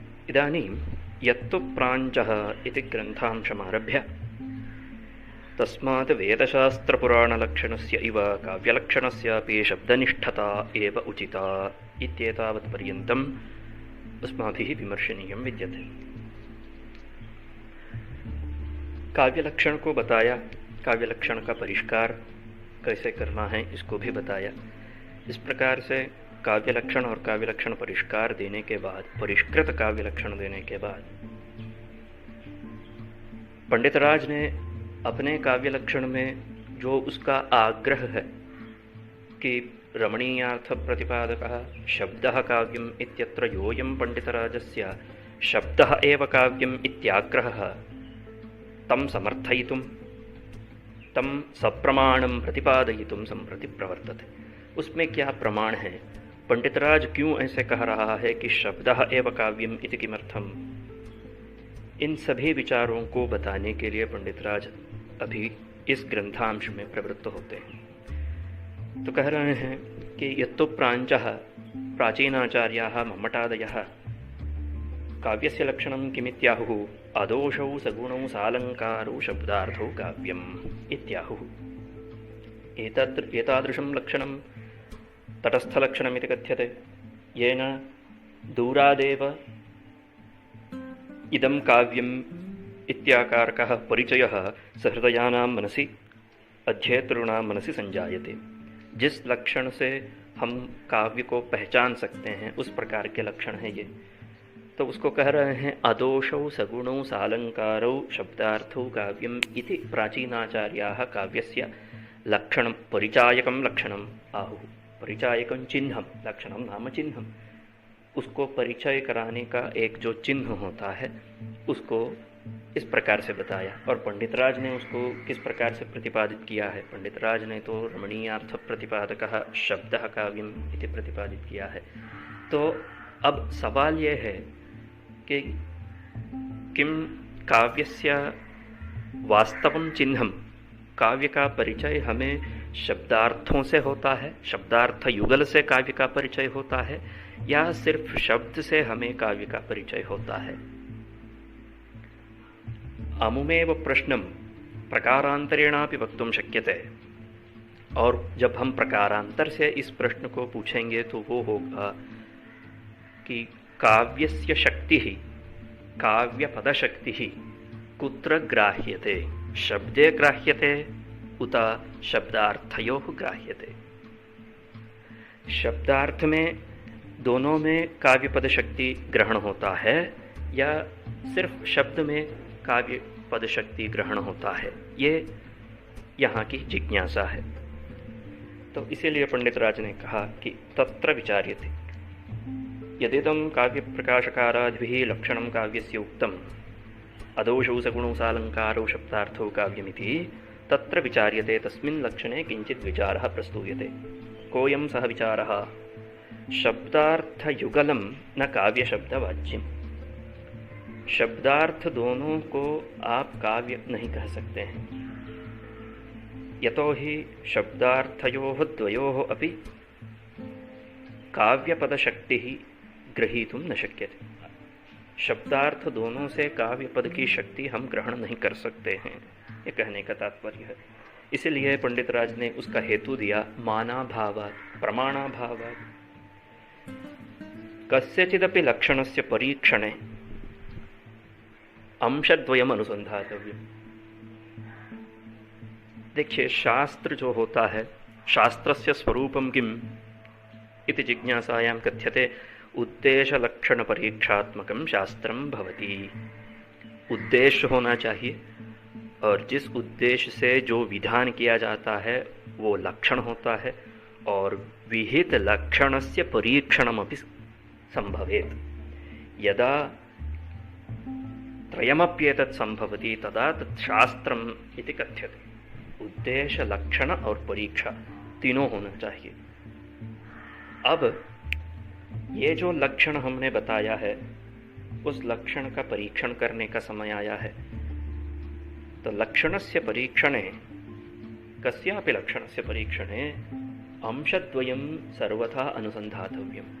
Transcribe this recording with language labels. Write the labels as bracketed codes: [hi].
[sa] इदानीं यत्तु प्राञ्चः इति ग्रन्थांशमारभ्य तस्मात् वेदशास्त्रपुराणलक्षणस्य इव काव्यलक्षणस्यापि शब्दनिष्ठता एव उचिता इत्येतावत्पर्यन्तम् अस्माभिः विमर्शनीयं विद्यते। [hi] काव्यलक्षण को बताया, काव्यलक्षण का परिष्कार कैसे करना है इसको भी बताया। इस प्रकार से काव्यलक्षण और काव्यलक्षण परिष्कार देने के बाद, परिष्कृत काव्यलक्षण देने के बाद, पंडितराज ने अपने काव्यलक्षण में जो उसका आग्रह है कि [sa] रमणीयार्थ प्रतिपादकः शब्दः काव्यम् इत्यत्र योऽयं पंडितराजस्य शब्दः एव काव्यम् इत्याग्रहः तं समर्थयितुं, तं सप्रमाणं प्रतिपादयितुं सम्प्रति प्रवर्तते। [hi] उसमें क्या प्रमाण है? पंडितराज क्यों ऐसे कह रहा है कि [sa] शब्दः एव काव्यम् इति किमर्थम्? [hi] इन सभी विचारों को बताने के लिए पंडितराज अभी इस ग्रंथांश में प्रवृत्त होते हैं। तो कह रहे हैं कि [sa] यत्तु प्राञ्चः प्राचीनाचार्याः मम्मटादयः काव्यस्य लक्षणं किमित्याहुः अदोषौ सगुणौ सालङ्कारौ शब्दार्थौ काव्यम् इत्याहुः। एतादृशं लक्षणं तटस्थलक्षणमिति कथ्यते, येन दूरादेव इदं काव्यम् इत्याकारकः परिचयः सहृदयानां मनसि, अध्येतॄणां मनसि संजायते। [hi] जिस लक्षण से हम काव्य को पहचान सकते हैं उस प्रकार के लक्षण है ये। तो उसको कह रहे हैं [sa] अदोषौ सगुणौ सालङ्कारौ शब्दार्थौ काव्यम् इति प्राचीनाचार्याः काव्यस्य लक्षणं परिचायकं लक्षणम् आहुः। परिचायकं चिह्नं, लक्षणं नाम चिह्नं। [hi] उसको परिचय कराने का एक जो चिन्ह होता है उसको इस प्रकार से बताया। और पंडितराज ने उसको किस प्रकार से प्रतिपादित किया है? पंडितराज ने तो [sa] रमणीयार्थ प्रतिपादकः शब्दः काव्यम् इति [hi] प्रतिपादित किया है। तो अब सवाल ये है कि [sa] किं काव्यस्य वास्तवं चिह्नं, [hi] काव्य का परिचय हमें शब्दार्थों से होता है, शब्दार्थ युगल से काव्य का परिचय होता है, या सिर्फ शब्द से हमें काव्य का परिचय होता है? [sa] अमुमेव प्रश्नं प्रकारांतरेणापि वक्तुं शक्यते। [hi] और जब हम प्रकारांतर से इस प्रश्न को पूछेंगे तो वो होगा कि [sa] काव्यस्य शक्तिः, काव्यपदशक्तिः कुत्र ग्राह्यते? शब्दे ग्राह्यते उत शब्दार्थयोः ग्राह्यते? [hi] शब्दार्थ में दोनों में काव्यपद शक्ति ग्रहण होता है या सिर्फ शब्द में काव्य पद शक्ति ग्रहण होता है? ये यहाँ की जिज्ञासा है। तो इसीलिए पंडितराज ने कहा कि [sa] तत्र विचार्यते यदिदं काव्य प्रकाशकारादिभिः लक्षणं काव्यस्य उक्तम् अदोषौ सगुणौ सालङ्कारौ शब्दार्थौ काव्यमिति तत्र विचार्यते। तस्मिन् लक्षणे किञ्चित् विचारः प्रस्तूयते। कोऽयं सः विचारः? शब्दार्थयुगलं न काव्यशब्दवाच्यम्। [hi] शब्दार्थ दोनों को आप काव्य नहीं कह सकते हैं। [sa] यतो हि शब्दार्थयोः द्वयोः अपि काव्यपदशक्तिः ग्रहीतुं न शक्यते। [hi] शब्दार्थ दोनों से काव्यपद की शक्ति हम ग्रहण नहीं कर सकते हैं, ये कहने का तात्पर्य है। इसलिए पंडितराज ने उसका हेतु दिया [sa] मानाभावात्, प्रमाणाभावात्। कस्यचिदपि लक्षणस्य परीक्षणे अंशद्वयम् अनुसंधातव्यम्। [hi] देखिए, शास्त्र जो होता है, [sa] शास्त्रस्य स्वरूपं किम् इति जिज्ञासायां कथ्यते उद्देशलक्षणपरीक्षात्मकं शास्त्रं भवति। [hi] उद्देश्य होना चाहिए और जिस उद्देश्य से जो विधान किया जाता है वो लक्षण होता है, और [sa] विहित लक्षणस्य परीक्षणमपि संभवेत्। यदा त्रयमप्येतत् संभवति तदा तत् शास्त्रम् इति कथ्यते। [hi] उद्देश्य, लक्षण और परीक्षा, तीनों होना चाहिए। अब ये जो लक्षण हमने बताया है, उस लक्षण का परीक्षण करने का समय आया है। [sa] तो लक्षणस्य परीक्षणे, कस्यापि लक्षणस्य परीक्षणे अंशद्वयं सर्वथा अनुसंधातव्यम।